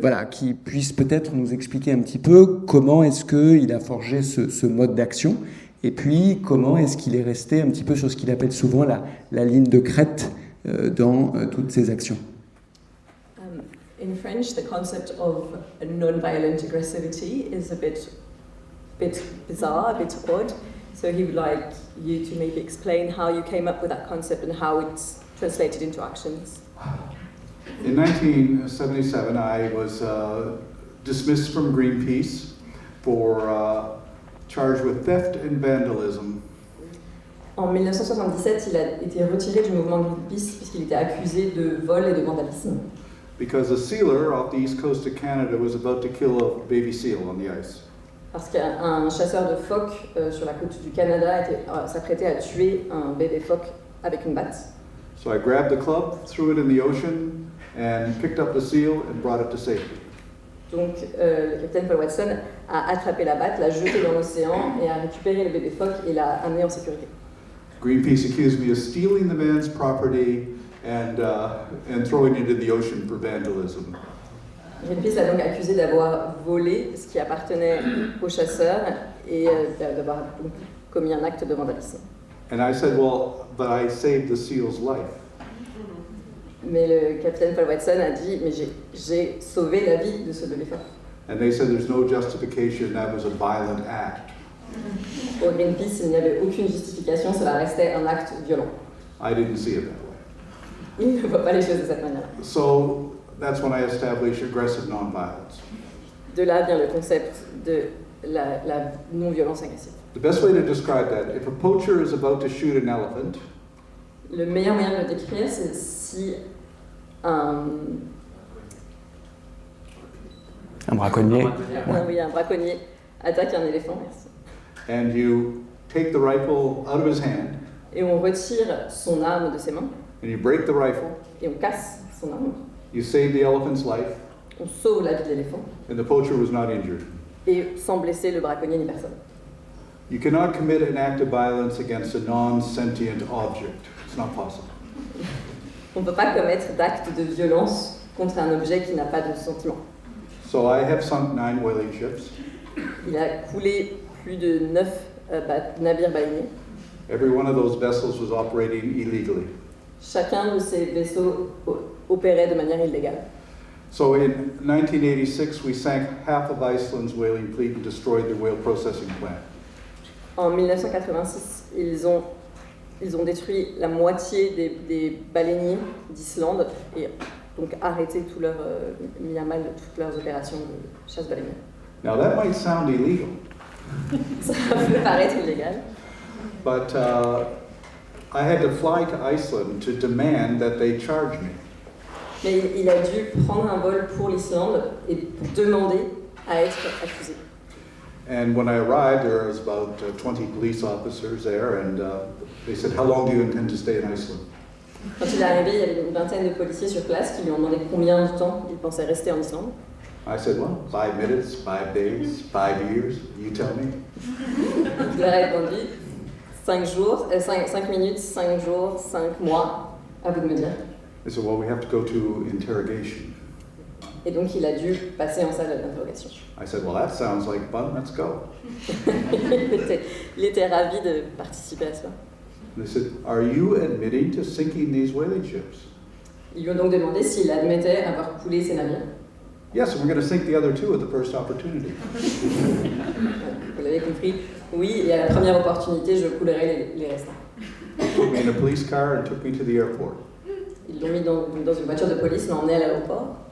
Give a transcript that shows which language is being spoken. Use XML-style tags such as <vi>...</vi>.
<fr>Qui puisse peut-être nous expliquer un petit peu comment est-ce qu'il a forgé ce mode d'action, et puis comment est-ce qu'il est resté un petit peu sur ce qu'il appelle souvent la ligne de crête dans toutes ses actions.</fr> <en>In French, the concept of non-violent aggressivity is a bit bizarre, a bit odd. So he would like you to maybe explain how you came up with that concept and how it's translated into actions. In 1977, I was dismissed from Greenpeace for charged with theft and vandalism.</en> <fr>En 1977, il a été retiré du mouvement Greenpeace puisqu'il était accusé de vol et de vandalisme.</fr> <en>Because a sealer off the east coast of Canada was about to kill a baby seal on the ice.</en> <fr>Parce qu'un chasseur de phoques sur la côte du Canada s'apprêtait à tuer un bébé phoque avec une batte.</fr> <en>So I grabbed the club, threw it in the ocean, and picked up the seal and brought it to safety.</en> <fr>Donc le capitaine Paul Watson a attrapé la batte, l'a jetée dans l'océan et a récupéré le bébé phoque et l'a amené en sécurité.</fr> <en>Greenpeace accused me of stealing the man's property and throwing it in the ocean for vandalism.</en> <fr>Greenpeace l'a donc accusé d'avoir volé ce qui appartenait aux chasseurs et d'avoir donc commis un acte de vandalisme.</fr> <en>And I said, well, but I saved the seal's life.</en> <fr>Mais le capitaine Paul Watson a dit, mais j'ai sauvé la vie de ce bébé phoque.</fr> <en>And they said there's no justification, that was a violent act.</en> <fr>Pour Greenpeace, il n'y avait aucune justification, cela restait un acte violent.</fr> <en>I didn't see it that way.</en> <fr>Il ne voit pas les choses de cette manière.</fr> <en>So that's when I established aggressive nonviolence.</en> <fr>De là vient le concept de la non-violence agressive.</fr> <en>The best way to describe that, if a poacher is about to shoot an elephant,</en> <fr>Le meilleur moyen de le décrire, c'est si un braconnier. un braconnier attaque un éléphant, merci.</fr> <en>and you take the rifle out of his hand,</en> <fr>Et on retire son arme de ses mains,</fr> <en>and you break the rifle,</en> <fr>et on casse son arme.</fr> <en>you save the elephant's life,</en> <fr>On sauve la vie de l'éléphant,</fr> <en>and the poacher was not injured.</en> <fr>et sans blesser le braconnier ni personne.</fr> <en>You cannot commit an act of violence against a non-sentient object. It's not possible.</en> <fr>On ne peut pas commettre d'acte de violence contre un objet qui n'a pas de sentiment.</fr> <en>So I have sunk 9 whaling ships.</en> <fr>Il a coulé plus de 9 navires baleiniers.</fr> <en>Every one of those vessels was operating illegally.</en> <fr>Chacun de ces vaisseaux opérait de manière illégale.</fr> <en>So in 1986, we sank half of Iceland's whaling fleet and destroyed the whale processing plant.</en> <fr>En 1986, ils ont détruit la moitié des baleiniers d'Islande et donc arrêté mis à mal toutes leurs opérations de chasse baleinière.</fr> <en>Now that might sound illegal,</en> <fr>Ça peut paraître illégal,</fr> <en>but I had to fly to Iceland to demand that they charge me.</en> <fr>mais il a dû prendre un vol pour l'Islande et demander à être accusé.</fr> <en>And when I arrived, there was about 20 police officers there, and they said, "How long do you intend to stay in Iceland?"</en> <fr>Quand il est arrivé, il y avait une vingtaine de policiers sur place qui lui ont demandé combien de temps il pensait rester en Islande.</fr> <en>I said, "Well, 5 minutes, 5 days, 5 years, you tell me."</en> <fr>Il a répondu 5 minutes, 5 jours, 5 mois, à vous de me dire.</fr> <en>They said, "Well, we have to go to interrogation."</en> <fr>Et donc il a dû passer en salle d'interrogation.</fr> <en>I said, "Well, that sounds like fun, let's go."</en> <fr>il était ravi de participer à cela.</fr> <en>And they said, "Are you admitting to sinking these whaling ships?"</en> <fr>Ils lui ont donc demandé s'il admettait avoir coulé ses navires.</fr> <en>Yes, and we're going to sink the other 2 at the first opportunity.</en> <fr>Vous l'avez compris, oui, et à la première opportunité, je coulerai les restants.</fr> <en>Put me in a police car and took me to the airport</en> <fr>Ils l'ont mis dans une voiture de police, l'ont emmené à l'aéroport,</fr>